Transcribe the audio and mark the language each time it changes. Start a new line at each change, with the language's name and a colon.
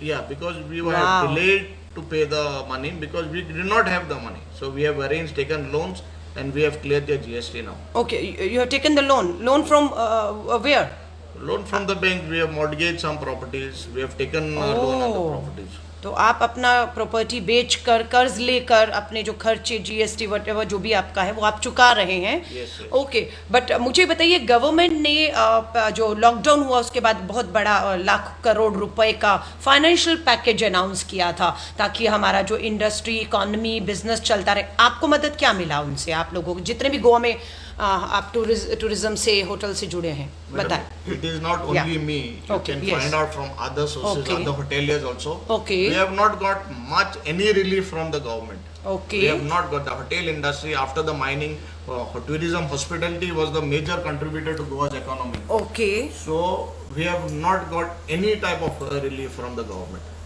English: Yeah, because we were Wow. delayed to pay the money because we did not have the money. So we have arranged, taken loans, and we have cleared the GST now. Okay, you have taken the loan. Loan from where? Loan from the bank, we have mortgaged some properties, we have taken loan on the Oh. properties.
Hindi: तो आप अपना property बेच कर कर्ज लेकर अपने जो खर्चे जीएसटी वटेवर जो भी आपका है वो आप चुका रहे हैं.
English: Yes, yes.
Hindi: ओके, बट मुझे बताइए, गवर्नमेंट ने जो लॉकडाउन हुआ उसके बाद बहुत बड़ा लाख करोड़ रुपए का फाइनेंशियल पैकेज अनाउंस किया था ताकि हमारा जो इंडस्ट्री, इकोनॉमी, बिजनेस चलता रहे. आपको मदद क्या मिला उनसे, आप लोगों को जितने भी गोवा में आप टूरिज्म से, होटल से जुड़े हैं, बताएं.
English: It is not only Yeah. me. You Okay, can yes. find out from other sources, Okay. other hoteliers also. Okay. We have not got much any relief from the government. Okay. We have not got the hotel industry after the mining. Tourism, hospitality was the major contributor to Goa's economy. Okay. So we have not got any type of relief from the government.